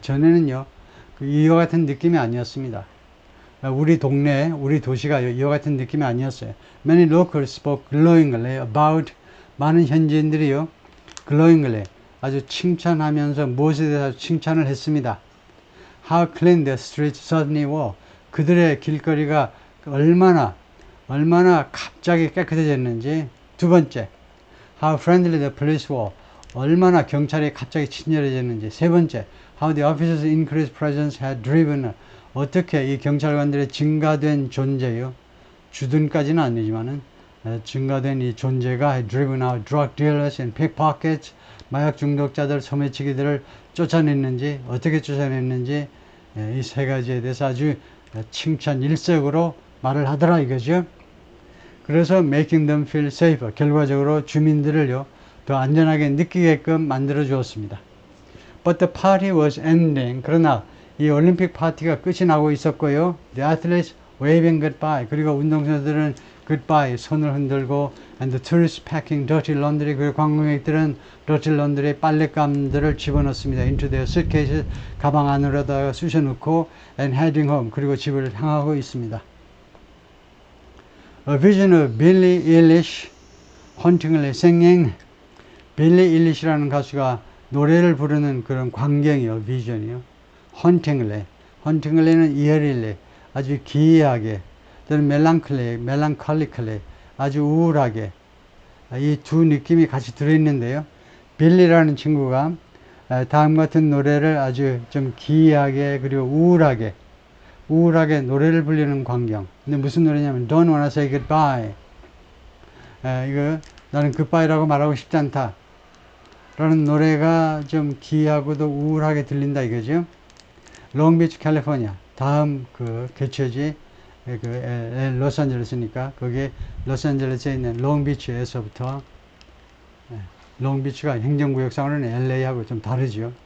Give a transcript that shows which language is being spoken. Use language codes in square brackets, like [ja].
[ko] 전에는요, 이와 같은 느낌이 아니었습니다. 우리 동네, 우리 도시가 이와 같은 느낌이 아니었어요. [en] Many locals spoke glowingly about, [ko] 많은 현지인들이요, glowingly, 아주 칭찬하면서 무엇에 대해서 칭찬을 했습니다. [en] How clean the streets suddenly were. [ko] 그들의 길거리가 얼마나 얼마나 갑자기 깨끗해졌는지. 두 번째, [en] how friendly the police were. [ko] 얼마나 경찰이 갑자기 친절해졌는지. 세 번째, [en] how the officers' increased presence had driven. [ko] 어떻게 이 경찰관들의 증가된 존재요. 주둔까지는 아니지만은 증가된 이 존재가 [en] had driven out drug dealers and pickpockets. [ko] 마약 중독자들, 소매치기들을 쫓아냈는지, 어떻게 쫓아냈는지, 이 세 가지에 대해서 아주 칭찬 일색으로 말을 하더라 이거죠. [en] 그래서 making them feel safer. [ko] 결과적으로 주민들을요, 더 안전하게 느끼게끔 만들어 주었습니다. [en] But the party was ending. [ko] 그러나 이 올림픽 파티가 끝이 나고 있었고요. [en] The athletes waving goodbye. [ko] 그리고 운동선수들은 goodbye 손을 흔들고 [en] and the tourists packing dirty laundry. [ko] 그리고 관광객들은 dirty laundry 빨랫감들을 집어넣습니다. [en] into their suitcases. [ko] 가방 안으로다가 쑤셔넣고 [en] and heading home. [ko] 그리고 집을 향하고 있습니다. [en] A vision of Billie Eilish hauntingly singing. [ko] 빌리 일리시라는 가수가 노래를 부르는 그런 광경이요, 비전이요. 헌팅글레는 이어릴레, 아주 기이하게, 또는 멜랑콜리클레, 아주 우울하게. 이 두 느낌이 같이 들어있는데요. 빌리라는 친구가 다음 같은 노래를 아주 좀 기이하게, 그리고 우울하게 노래를 부르는 광경. 근데 무슨 노래냐면, [en] Don't wanna say goodbye. [ko] 이거, 나는 goodbye라고 말하고 싶지 않다. 라는 노래가 좀 기이하고도 우울하게 들린다 이거죠. 롱비치 캘리포니아 다음 그 개최지 로스앤젤레스니까 거기에 로스앤젤레스에 있는 롱비치에서부터 롱비치가 행정구역상으로는 LA하고 좀 다르죠.